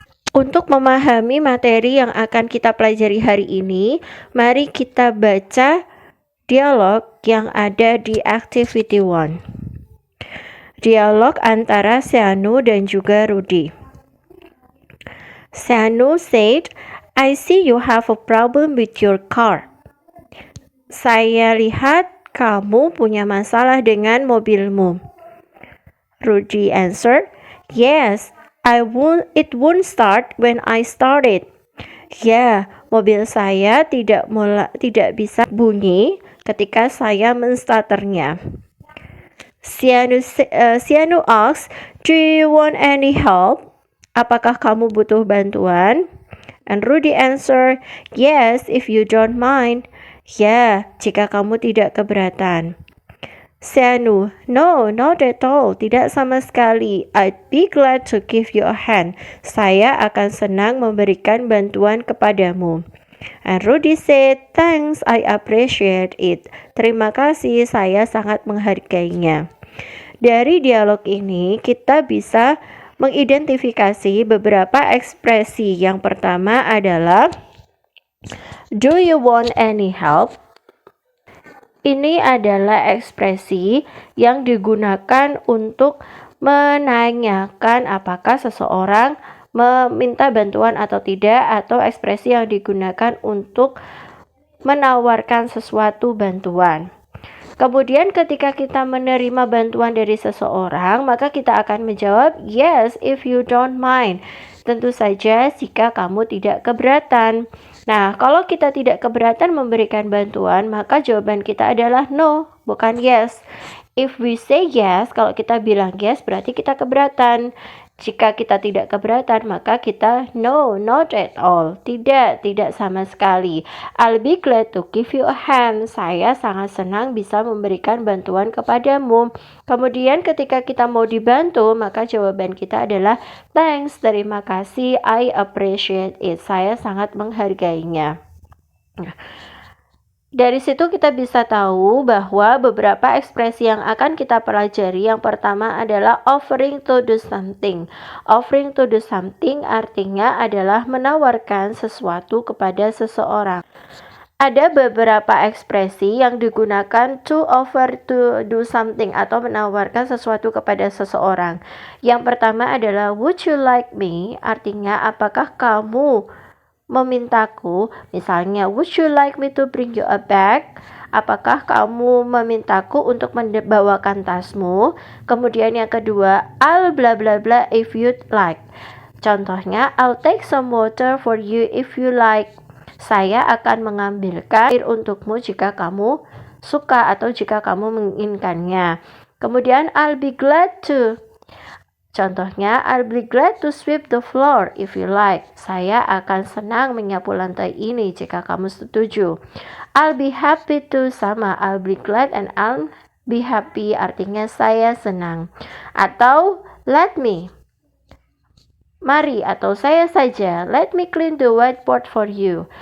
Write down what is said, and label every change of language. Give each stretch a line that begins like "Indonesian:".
Indonesian: Untuk memahami materi yang akan kita pelajari hari ini, mari kita baca dialog yang ada di activity 1. Dialog antara Seanu dan juga Rudy.
English: Seanu said, I see you have a problem with your car.
Indonesian: Saya lihat kamu punya masalah dengan mobilmu.
English: Rudy answered, Yes, it won't start when I started.
Indonesian: Ya, mobil saya tidak bisa bunyi ketika saya menstarternya.
English: Seanu asks, Do you want any help?
Indonesian: Apakah kamu butuh bantuan?
English: And Rudy answer, Yes, if you don't mind.
Indonesian: Ya, jika kamu tidak keberatan.
English: Seanu, No, not at all.
Indonesian: Tidak sama sekali.
English: I'd be glad to give you a hand.
Indonesian: Saya akan senang memberikan bantuan kepadamu.
English: And Rudy said, Thanks, I appreciate it.
Indonesian: Terima kasih, saya sangat menghargainya. Dari dialog ini kita bisa mengidentifikasi beberapa ekspresi. Yang pertama adalah
English: Do you want any help?
Indonesian: Ini adalah ekspresi yang digunakan untuk menanyakan apakah seseorang meminta bantuan atau tidak, atau ekspresi yang digunakan untuk menawarkan sesuatu bantuan. Kemudian ketika kita menerima bantuan dari seseorang, maka kita akan menjawab
English: yes if you don't mind.
Indonesian: Tentu saja jika kamu tidak keberatan. Nah, kalau kita tidak keberatan memberikan bantuan, maka jawaban kita adalah no, bukan yes.
English: If we say yes,
Indonesian: kalau kita bilang yes berarti kita keberatan. Jika kita tidak keberatan, maka kita
English: no, not at all.
Indonesian: Tidak sama sekali.
English: I'll be glad to give you a hand.
Indonesian: Saya sangat senang bisa memberikan bantuan kepadamu. Kemudian ketika kita mau dibantu, maka jawaban kita adalah thanks, terima kasih,
English: I appreciate it.
Indonesian: Saya sangat menghargainya. Dari situ kita bisa tahu bahwa beberapa ekspresi yang akan kita pelajari, yang pertama adalah offering to do something. Offering to do something artinya adalah menawarkan sesuatu kepada seseorang. Ada beberapa ekspresi yang digunakan
English: to offer to do something
Indonesian: atau menawarkan sesuatu kepada seseorang. Yang pertama adalah
English: would you like me,
Indonesian: artinya apakah kamu memintaku.
English: Misalnya, would you like me to bring you a bag?
Indonesian: Apakah kamu memintaku untuk membawakan tasmu? Kemudian yang kedua,
English: I'll blah blah blah if you'd like. Contohnya, I'll take some water for you if you like.
Indonesian: Saya akan mengambilkan air untukmu jika kamu suka atau jika kamu menginginkannya.
English: Kemudian, I'll be glad to. Contohnya, I'll be glad to sweep the floor if you like.
Indonesian: Saya akan senang menyapu lantai ini jika kamu setuju.
English: I'll be happy to, sama I'll be glad and I'll be happy
Indonesian: artinya saya senang. Atau
English: let me,
Indonesian: mari atau saya saja,
English: let me clean the whiteboard for you.